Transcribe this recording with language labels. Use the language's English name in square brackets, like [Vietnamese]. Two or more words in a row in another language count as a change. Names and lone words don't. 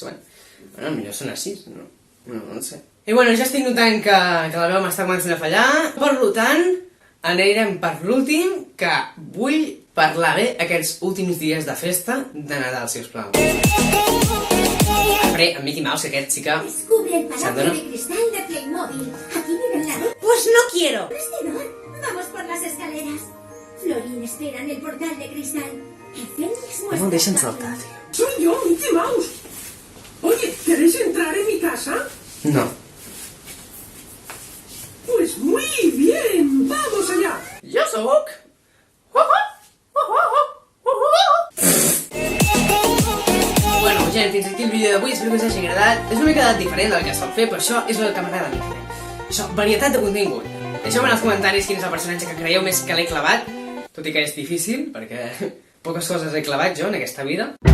[Catalan] Bueno, millor són així, no sé. I bueno, ja estic notant que la veu m'està començant a fallar. Per tant, anirem per l'últim, que vull parlar bé aquests últims dies de festa de Nadal, sisplau. Après, en Mickey Mouse, aquest sí que... [Spanish] Descubre el palacio Sandona. de cristal de Playmobil. Aquí vive la... Pues no quiero. Vestidor. Vamos por las escaleras. Florín espera en el portal de cristal. Efemérides [Catalan] No me'l deixen saltar, tio. [Spanish] Soy yo, Mickey Mouse. Oye, ¿queréis entrar en mi casa? No. Pues muy bien, vamos allá. [Catalan] Jo sóc... Bueno, gent, fins aquí el vídeo d'avui, espero que us hagi agradat. És una mica diferent del que sol fer, però això és el que m'agrada a mi fer. Això, varietat de contingut. Deixeu-me en els comentaris quin és el personatge que creieu més que l'he clavat, tot i que és difícil, perquè poques coses he clavat jo en aquesta vida.